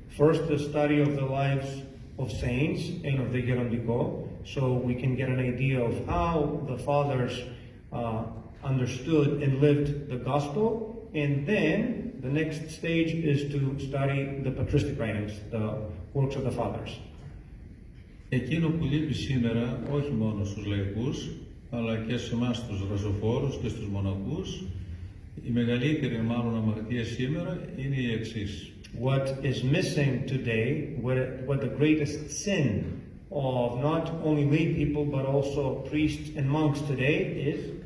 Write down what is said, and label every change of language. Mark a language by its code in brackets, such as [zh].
[en] First, the study of the lives of saints and of the Gerondico, so we can get an idea of how the fathers understood and lived the gospel, and then the next stage is to study the patristic writings, the works of the fathers. [el] Εκείνο που λείπει σήμερα, όχι μόνο στους λαϊκούς, αλλά και σε εμάς τους ραζοφόρους και στους μοναχούς, η μεγαλύτερη μάλλον αμαρτία σήμερα είναι η εξής. [en] What is missing today, what the greatest sin of not only lay people but also priests and monks today is